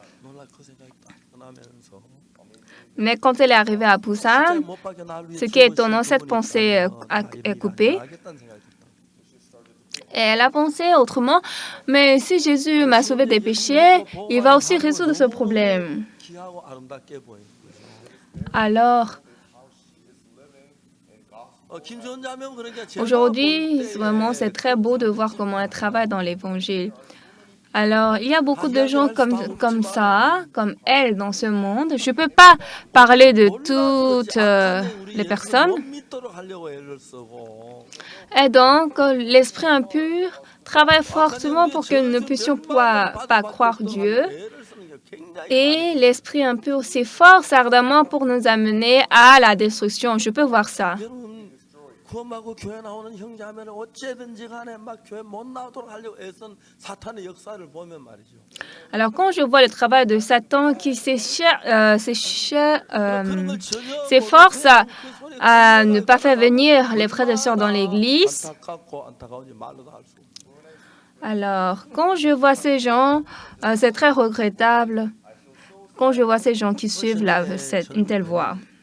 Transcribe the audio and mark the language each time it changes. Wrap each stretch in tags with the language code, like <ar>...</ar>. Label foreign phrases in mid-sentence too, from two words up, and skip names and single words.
<fr>Mais quand elle est arrivée à Busan, ce qui est étonnant, cette pensée est coupée. Et elle a pensé autrement, mais si Jésus m'a sauvé des péchés, il va aussi résoudre ce problème.</fr> <ko>귀하고 아름답게 보이는 거죠.</ko> <fr>Alors,</fr> <ko>김지원 자매는 그러니까 제가</ko> <fr>aujourd'hui,</fr> <ko>볼</ko> <fr>vraiment, c'est très beau de voir comment elle travaille dans l'Évangile. Alors, il y a beaucoup de gens comme ça, comme elle, dans ce monde. Je ne peux pas parler de toutes les personnes. Et donc, l'esprit impur travaille fortement pour que nous ne puissions pas croire Dieu. Et l'esprit impur s'efforce ardemment pour nous amener à la destruction. Je peux voir ça.</fr> <ko>구원받고 교회 나오는 형제자매는 어찌든지 간에 막 교회 못 나오도록 하려고 애쓴 사탄의 역사를 보면 말이죠.</ko> <fr>Alors, quand je vois le travail de Satan qui s'efforce à ne pas faire venir les frères et sœurs dans l'Église, alors, quand je vois ces gens, c'est très regrettable quand je vois ces gens qui suivent une telle voie.</fr>